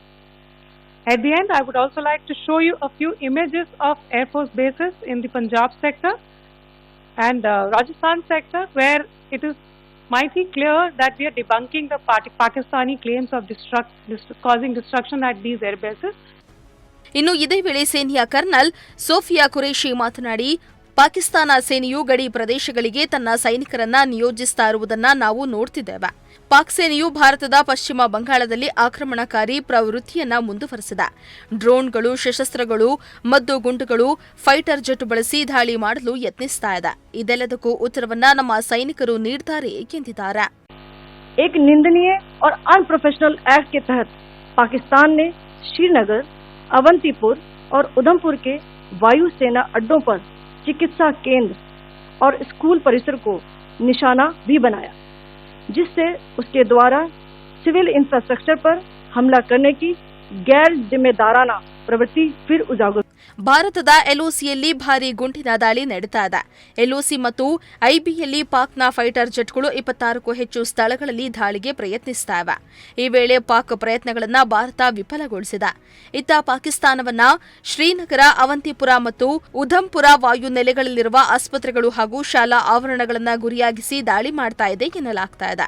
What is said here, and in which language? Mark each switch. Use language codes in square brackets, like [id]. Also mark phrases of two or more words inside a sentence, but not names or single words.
[en] At the end, I would also like to show you a few images of Air Force bases in the Punjab sector and Rajasthan sector, where it is mighty clear that we are debunking the Pakistani claims of causing destruction at these air bases. [kn] ಇನ್ನು ಇದೇ ವೇಳೆ ಸೇನೆಯ ಕರ್ನಲ್ ಸೋಫಿಯಾ ಕುರೇಶಿ ಮಾತನಾಡಿ, ಪಾಕಿಸ್ತಾನ ಸೇನೆಯು ಗಡಿ ಪ್ರದೇಶಗಳಿಗೆ ತನ್ನ ಸೈನಿಕರನ್ನ ನಿಯೋಜಿಸ್ತಾ ಇರುವುದನ್ನ ನಾವು ನೋಡ್ತಿದ್ದೇವೆ. ಪಾಕ್ ಸೇನೆಯು ಭಾರತದ ಪಶ್ಚಿಮ ಬಂಗಾಳದಲ್ಲಿ ಆಕ್ರಮಣಕಾರಿ ಪ್ರವೃತ್ತಿಯನ್ನ ಮುಂದುವರೆಸಿದೆ. ಡ್ರೋನ್ಗಳು, ಶಸ್ತ್ರಾಸ್ತ್ರಗಳು, ಮದ್ದು ಗುಂಡುಗಳು, [en] fighter jet [kn] ಬಳಸಿ ದಾಳಿ ಮಾಡಲು ಯತ್ನಿಸ್ತಾ ಇದೆ. ಇದೆಲ್ಲದಕ್ಕೂ ಉತ್ತರವನ್ನ ನಮ್ಮ ಸೈನಿಕರು ನೀಡ್ತಾರೆ ಎಂದಿದ್ದಾರೆ. [hi] एक निंदनीय और [en] unprofessional act [hi] के तहत पाकिस्तान ने श्रीनगर, अवंतीपुर और उधमपुर के वायु सेना अड्डों पर चिकित्सा केंद्र और स्कूल परिसर को निशाना भी बनाया, जिससे उसके द्वारा [en] civil infrastructure [hi] पर हमला करने की गैर जिम्मेदाराना प्रवृत्ति फिर उजागर. [kn] ಭಾರತದ ಎಲ್ಒಸಿಯಲ್ಲಿ ಭಾರೀ ಗುಂಡಿನ ದಾಳಿ ನಡೆತಾ ಇದೆ. ಎಲ್ಒಸಿ ಮತ್ತು ಐಬಿಯಲ್ಲಿ ಪಾಕ್ನ [en] fighter jets [kn] 26ಕ್ಕೂ ಹೆಚ್ಚು ಸ್ಥಳಗಳಲ್ಲಿ ದಾಳಿಗೆ ಪ್ರಯತ್ನಿಸ್ತಾ ಇವೆ. ಈ ವೇಳೆ ಪಾಕ್ ಪ್ರಯತ್ನಗಳನ್ನು ಭಾರತ ವಿಫಲಗೊಳಿಸಿದೆ. ಇತ್ತ ಪಾಕಿಸ್ತಾನವನ್ನ ಶ್ರೀನಗರ, ಅವಂತಿಪುರ ಮತ್ತು ಉಧಂಪುರ ವಾಯು ನೆಲೆಗಳಲ್ಲಿರುವ ಆಸ್ಪತ್ರೆಗಳು ಹಾಗೂ ಶಾಲಾ ಆವರಣಗಳನ್ನು ಗುರಿಯಾಗಿಸಿ ದಾಳಿ ಮಾಡ್ತಾ ಇದೆ ಎನ್ನಲಾಗ್ತಾ ಇದೆ.